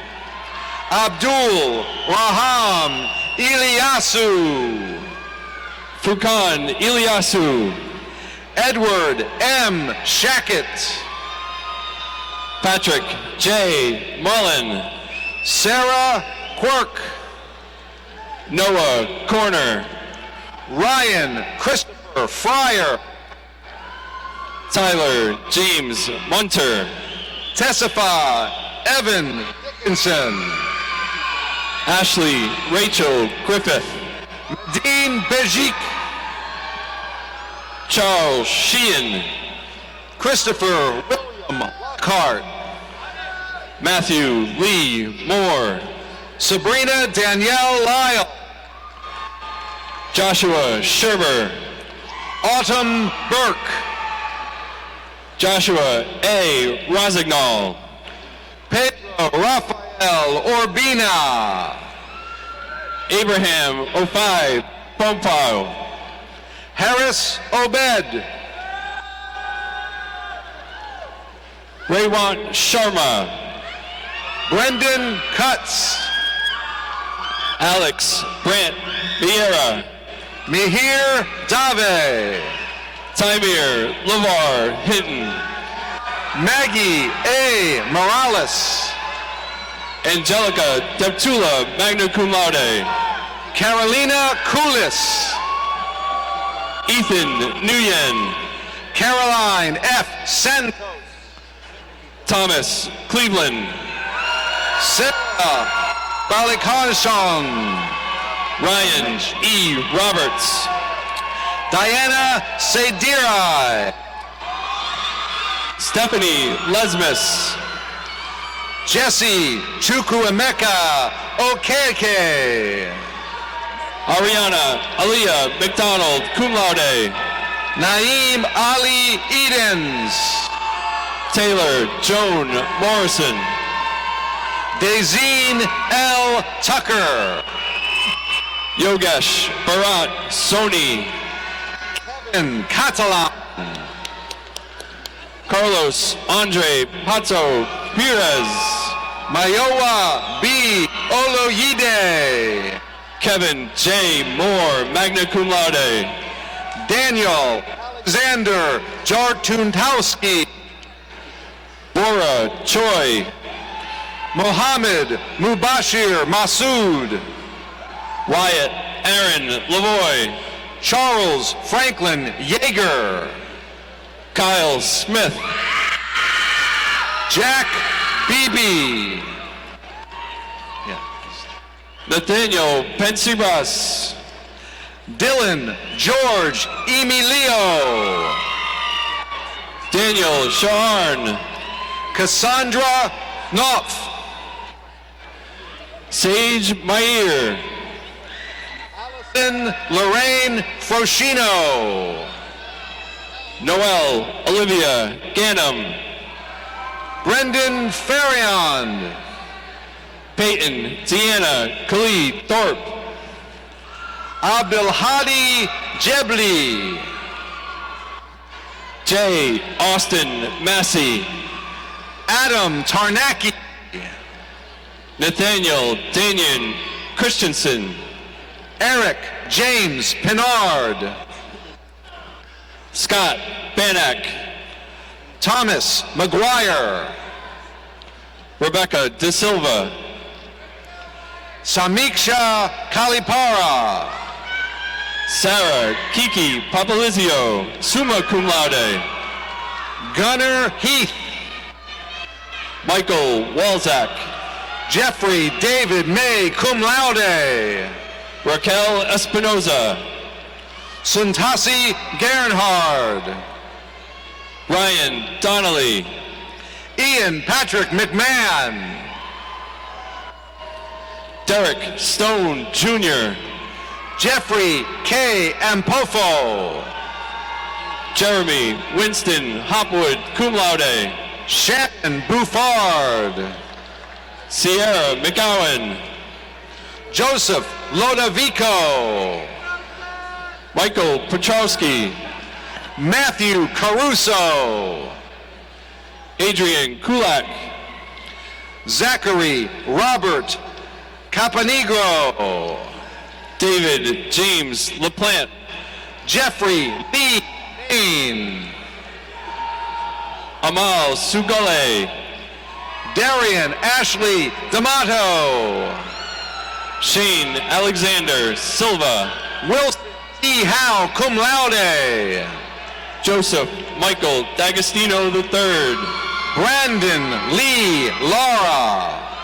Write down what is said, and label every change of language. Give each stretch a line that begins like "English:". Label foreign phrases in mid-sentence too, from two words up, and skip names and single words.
English: Abdul Raham Ilyasu. Fukan Ilyasu. Edward M. Shackett. Patrick J. Mullen. Sarah Quirk. Noah Corner. Ryan Christopher Fryer. Tyler James Munter. Tessifa Evan Dickinson. Ashley Rachel Griffith. Dean Bejik. Charles Sheehan. Christopher William Lockhart. Matthew Lee Moore. Sabrina Danielle Lyle. Joshua Sherber. Autumn Burke. Joshua A. Rosignol. Pedro Rafael Urbina. Abraham Ofai Pompao. Harris Obed. Raywant Sharma. Brendan Cutts. Alex Brant Vieira. Mihir Dave. Timir Lavar Hinton. Maggie A. Morales. Angelica Deptula
Latin: magna cum laude.
English: Carolina Kulis. Ethan Nguyen. Caroline F. Santos. Thomas Cleveland. Sarah Balikansong. Ryan E. Roberts. Diana Sadirai. Stephanie Lesmus. Jesse Chukwuemeka Okeke. Ariana Aliyah McDonald
Latin: cum laude.
English: Naeem Ali Edens. Taylor Joan Morrison. Dezine L. Tucker. Yogesh Bharat Soni. Kevin Catalan. Carlos Andre Pato Perez. Mayowa B. Oloyide. Kevin J. Moore
Latin: magna cum laude.
English: Daniel Alexander Jartuntowski. Bora Choi. Mohammed Mubashir Masood. Wyatt Aaron Lavoy. Charles Franklin Yeager. Kyle Smith. Jack Beebe. Nathaniel Pensibas. Dylan George Emilio. Daniel Shaharn. Cassandra Knopf. Sage Mayer. Allison Lorraine Froshino. Noel Olivia Ganem. Brendan Farion. Peyton Deanna Khalid Thorpe. Abdulhadi Jebli. J. Austin Massey. Adam Tarnacki. Nathaniel Danian Christensen. Eric James Pinard. Scott Bannock. Thomas McGuire. Rebecca De Silva. Samiksha Kalipara. Sarah Kiki Papalizio,
Latin: summa cum laude.
English: Gunnar Heath. Michael Walzak. Jeffrey David May
Latin: cum laude.
English: Raquel Espinoza. Suntasi Gernhard. Ryan Donnelly. Ian Patrick McMahon. Derek Stone Jr. Jeffrey K. Ampofo. Jeremy Winston Hopwood
Latin: cum laude.
English: Shannon Buffard. Sierra McGowan. Joseph Lodovico. Michael Petrowski. Matthew Caruso. Adrian Kulak. Zachary Robert Caponegro. David James LaPlante. Jeffrey Lee Payne. Amal Sugale. Darian Ashley D'Amato. Shane Alexander Silva. Wilson E. Howe,
Latin: cum laude.
English: Joseph Michael D'Agostino III. Brandon Lee Lara.